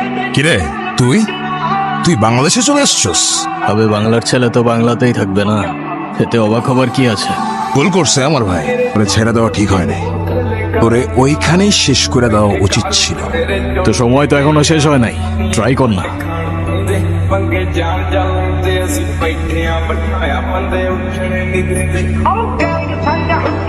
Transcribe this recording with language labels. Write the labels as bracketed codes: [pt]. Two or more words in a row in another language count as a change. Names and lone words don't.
[bn] কিরে তুই তুই বাংলাদেশে চলে আসছস? তবে বাংলার ছেলে তো বাংলাতেই থাকবে না, এতে অবাক হবার কি আছে? ভুল করছে আমার ভাই, ওরে ছেড়ে দেওয়া ঠিক হয় নাই, ওরে ওইখানেই শেষ করে দেওয়া উচিত ছিল। তো সময় তো এখনো শেষ হয় নাই, ট্রাই কর না। [pa] ਪੰਗੇ ਜਾਣ ਜਾਣ ਤੇ ਅਸੀਂ ਬੈਠੇ ਆ ਬਿਠਾਇਆ ਬੰਦੇ ਉੱਠਣੇ ਨਹੀਂ ਦਿੰਦੇ